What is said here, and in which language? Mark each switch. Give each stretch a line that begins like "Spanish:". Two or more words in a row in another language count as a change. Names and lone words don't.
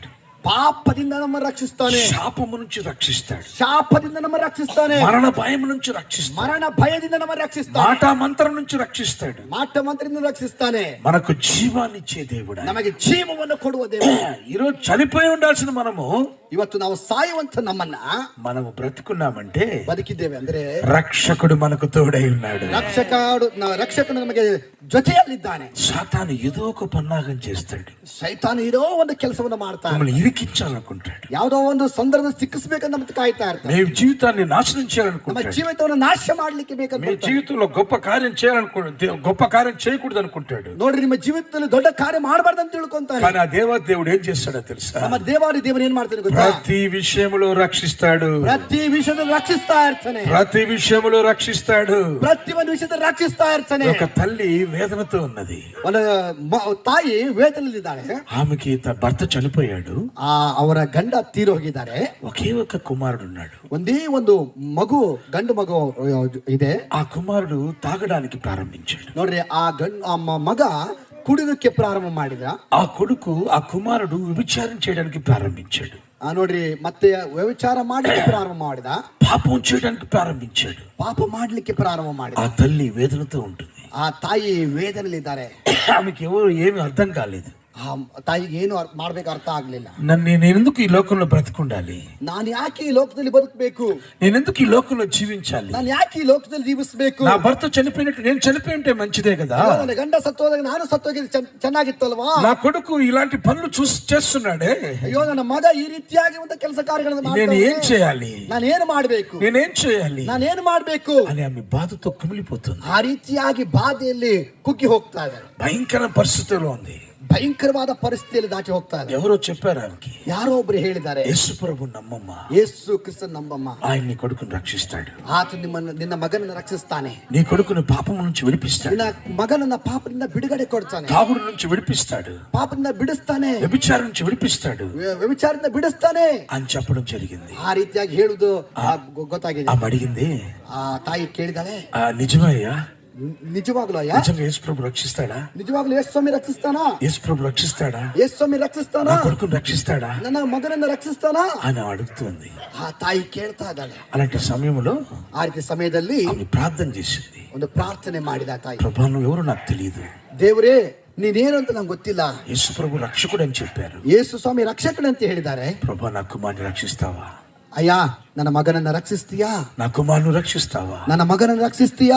Kannada: ಪಾಪದಿಂದ ನಮ್ಮ ರಕ್ಷಿಸ್ತಾನೆ.
Telugu: శాపము నుంచి రక్షిస్తాడు.
Kannada: ಶಾಪದಿಂದ ನಮ್ಮ ರಕ್ಷಿಸ್ತಾನೆ.
Telugu: మరణ భయం నుంచి రక్షిస్తాడు.
Kannada: ಮರಣ ಭಯದಿಂದ ನಮ್ಮ ರಕ್ಷಿಸ್ತಾನೆ.
Telugu: మాట మంత్రం నుంచి రక్షిస్తాడు.
Kannada: ಮಾಟ ಮಂತ್ರದಿಂದ ರಕ್ಷಿಸ್ತಾನೆ.
Telugu: మనకు జీవాన్ని ఇచ్చే దేవుడు.
Kannada: ನಮಗೆ ಜೀವವನ್ನು ಕೊಡುವ ದೇವರು.
Telugu: ఈరోజు చనిపోయి ఉండాల్సిన మనము
Kannada: ಇವತ್ತು ನಾವು ಸಾಯುವಂತ ನಮ್ಮನ್ನ
Telugu: మనము బ్రతుకున్నామంటే
Kannada: ಬದುಕಿದ್ದೇವೆ ಅಂದ್ರೆ
Telugu: రక్షకుడు మనకు తోడై ఉన్నాడు.
Kannada: ರಕ್ಷಕನು ನಮಗೆ ಜೊತೆಯಲ್ಲಿದ್ದಾನೆ.
Telugu: సాతాను ఏదో ఒక పన్నాగం చేస్తాడు.
Kannada: ಸೈತಾನ ಇರೋ ಒಂದು ಕೆಲಸವನ್ನು ಮಾಡ್ತಾನೆ.
Telugu: మిమ్మల్ని ఇరికించాలనుకుంటాడు.
Kannada: ಯಾವುದೋ ಒಂದು ಸಂದರ್ಭ ಸಿಕ್ಕಿಸ್ಬೇಕಂತ ಮತ್ತೆ ಕಾಯ್ತಾ ಇರ್ತಾನೆ.
Telugu: మీ జీవితాన్ని నాశనం
Kannada: ನಮ್ಮ
Telugu: చేయాలనుకుంటాడు.
Kannada: ಜೀವಿತವನ್ನು ನಾಶ ಮಾಡ್ಲಿಕ್ಕೆ
Telugu: మీ
Kannada: ಬೇಕಂತ
Telugu: జీవితంలో గొప్ప కార్యం గొప్ప కార్యం చేయకూడదు అనుకుంటాడు.
Kannada: ನೋಡ್ರಿ, ನಿಮ್ಮ ಜೀವಿತದಲ್ಲಿ ದೊಡ್ಡ ಕಾರ್ಯ ಮಾಡಬಾರ್ದು ಅಂತ ತಿಳ್ಕೊಂತಾನೆ.
Telugu: కానీ ఆ దేవుడు ఏం చేస్తాడో తెలుసా?
Kannada: ನಮ್ಮ ದೇವಾದಿ ದೇವರು ಏನ್ ಮಾಡ್ತಾನೆ ಗೊತ್ತಾ?
Telugu: ప్రతి విషయంలో రక్షిస్తాడు.
Kannada: ಪ್ರತಿ ವಿಷಯದಲ್ಲಿ ರಕ್ಷಿಸ್ತಾ ಇರ್ತಾನೆ.
Telugu: ప్రతి విషయంలో రక్షిస్తాడు.
Kannada: ಪ್ರತಿ ಒಂದು ವಿಷಯದಲ್ಲಿ ರಕ್ಷಿಸ್ತಾ ಇರ್ತಾನೆ.
Telugu: ఒక తల్లి వేదనతో ఉన్నది.
Kannada: ಒಂದು ತಾಯಿ ವೇದನಲ್ಲಿದ್ದಾಳೆ.
Telugu: ఆమెకి భర్త చనిపోయాడు.
Kannada: ಅವರ ಗಂಡ ತೀರಿ ಹೋಗಿದ್ದಾರೆ.
Telugu: ఒకే ఒక కుమారుడు ఉన్నాడు.
Kannada: ಒಂದೇ ಒಂದು ಮಗು, ಗಂಡು ಮಗು ಇದೆ.
Telugu: ఆ కుమారుడు తాగడానికి ప్రారంభించాడు.
Kannada: ನೋಡ್ರಿ, ಆ ಮಗ ಕುಡಿಯೋದಕ್ಕೆ ಪ್ರಾರಂಭ ಮಾಡಿದ.
Telugu: ఆ కుమారుడు వ్యభిచారం చేయడానికి ప్రారంభించాడు.
Kannada: ನೋಡ್ರಿ, ಮತ್ತೆ ವ್ಯಭಿಚಾರ ಮಾಡ್ಲಿಕ್ಕೆ ಪ್ರಾರಂಭ ಮಾಡಿದ.
Telugu: పాపం చేయడానికి ప్రారంభించాడు.
Kannada: ಪಾಪ ಮಾಡ್ಲಿಕ್ಕೆ ಪ್ರಾರಂಭ ಮಾಡಿದ.
Telugu: ఆ తల్లి వేదనతో ఉంటుంది.
Kannada: ಆ ತಾಯಿ ವೇದನೆಯಲ್ಲಿದ್ದಾರೆ.
Telugu: ఆమెకి ఏమి అర్థం కాలేదు.
Kannada: ಆ ತಾಯಿಗೆ ಏನು ಮಾಡ್ಬೇಕು ಅರ್ಥ ಆಗ್ಲಿಲ್ಲ.
Telugu: నేనెందుకు ఈ లోకంలో బ్రతికుండాలి?
Kannada: ನಾನು ಯಾಕೆ ಈ ಲೋಕದಲ್ಲಿ ಬದುಕಬೇಕು?
Telugu: నేనెందుకు ఈ లోకంలో జీవించాలి?
Kannada: ನಾನು ಯಾಕೆ ಈ ಲೋಕದಲ್ಲಿ ಜೀವಿಸಬೇಕು?
Telugu: నా భర్త చనిపోయినట్టు నేను చనిపోయి ఉంటే మంచిదే కదా.
Kannada: ನನ್ನ ಗಂಡ ಸತ್ತೋದಾಗ ನಾನು ಸತ್ತೋಗಿದ್ದು ಚೆನ್ನಾಗಿತ್ತಲ್ವಾ?
Telugu: నా కొడుకు ఇలాంటి పనులు చేస్తున్నాడే,
Kannada: ಅಯ್ಯೋ ನನ್ನ ಮಗ ಈ ರೀತಿಯಾಗಿ ಒಂದು ಕೆಲಸ ಕಾರ್ಯಗಳನ್ನು
Telugu: నేను ఏం చేయాలి?
Kannada: ನಾನೇನು ಮಾಡಬೇಕು?
Telugu: నేనేం చేయాలి
Kannada: ನಾನೇನು ಮಾಡಬೇಕು
Telugu: అని ఆమె బాధతో కుమిలిపోతుంది.
Kannada: ಆ ರೀತಿಯಾಗಿ ಬಾಧೆಯಲ್ಲಿ ಕುಗ್ಗಿ ಹೋಗ್ತಾ ಇದ್ದಾರೆ.
Telugu: భయంకర పరిస్థితిలో ఉంది.
Kannada: ಭಯಂಕರವಾದ ಪರಿಸ್ಥಿತಿಯಲ್ಲಿ ದಾಟಿ ಹೋಗ್ತಾ ಇದೆ.
Telugu: ఎవరో చెప్పారు ఆమెకి,
Kannada: ಯಾರೋ ಒಬ್ರು ಹೇಳಿದ್ದಾರೆ,
Telugu: యేసు ప్రభు నమ్మమ్మ,
Kannada: ಯೇಸು ಕ್ರಿಸ್ತನ ನಂಬಮ್ಮ,
Telugu: ఆయన నీ కొడుకుని రక్షిస్తాడు,
Kannada: ಆತ ನಿನ್ನ ಮಗನನ್ನು ರಕ್ಷಿಸ್ತಾನೆ,
Telugu: నీ కొడుకుని పాపం నుంచి విడిపిస్తాడు,
Kannada: ನಿನ್ನ ಮಗನನ್ನ ಪಾಪದಿಂದ ಬಿಡುಗಡೆ ಕೊಡ್ತಾನೆ,
Telugu: తాగుడు నుంచి విడిపిస్తాడు,
Kannada: ಪಾಪದಿಂದ ಬಿಡಿಸ್ತಾನೆ,
Telugu: వ్యభిచారం నుంచి విడిపిస్తాడు
Kannada: ವ್ಯಭಿಚಾರದಿಂದ ಬಿಡಿಸ್ತಾನೆ
Telugu: అని చెప్పడం జరిగింది.
Kannada: ಆ ರೀತಿಯಾಗಿ ಹೇಳುದು ಗೊತ್ತಾಗಿದೆ.
Telugu: ఆమె అడిగింది,
Kannada: ಆ ತಾಯಿ ಕೇಳಿದಾಳೆ,
Telugu: నిజమయ్యా,
Kannada: ನಿಜವಾಗ್ಲೂ ಅಯ್ಯ,
Telugu: నిజంగా యేసు ప్రభు రక్షిస్తాడా,
Kannada: ನಿಜವಾಗ್ಲೂ ಯೇಸು ಸ್ವಾಮಿ ರಕ್ಷಿಸ್ತಾನಾ,
Telugu: యేసు ప్రభు రక్షిస్తాడా,
Kannada: ಯೇಸು ಸ್ವಾಮಿ ರಕ್ಷಿಸ್ತಾನಾ,
Telugu: నా కొడుకుని రక్షిస్తాడా
Kannada: ನನ್ನ ಮಗನನ್ನ ರಕ್ಷಿಸ್ತಾನಾ
Telugu: అని అడుగుతుంది.
Kannada: ಆ ತಾಯಿ ಕೇಳ್ತಾ ಇದ್ದಾಳೆ.
Telugu: అలాంటి సమయంలో
Kannada: ಆ ರೀತಿ ಸಮಯದಲ್ಲಿ
Telugu: ఆమె ప్రార్థన చేసింది.
Kannada: ಒಂದು ಪ್ರಾರ್ಥನೆ ಮಾಡಿದ ಆ ತಾಯಿ,
Telugu: ప్రభా నువ్వు ఎవరు నాకు తెలియదు,
Kannada: ದೇವರೇ ನೀನೇನು ಅಂತ ನಂಗೆ ಗೊತ್ತಿಲ್ಲ,
Telugu: యేసు ప్రభు రక్షకుడు అని చెప్పారు,
Kannada: ಯೇಸು ಸ್ವಾಮಿ ರಕ್ಷಕನಂತ ಹೇಳಿದ್ದಾರೆ,
Telugu: ప్రభా నా కుమారుని రక్షిస్తావా,
Kannada: ಅಯ್ಯ ನನ್ನ ಮಗನನ್ನ ರಕ್ಷಿಸ್ತೀಯಾ,
Telugu: నా కుమారుని రక్షిస్తావా
Kannada: ನನ್ನ ಮಗನನ್ನ ರಕ್ಷಿಸ್ತೀಯಾ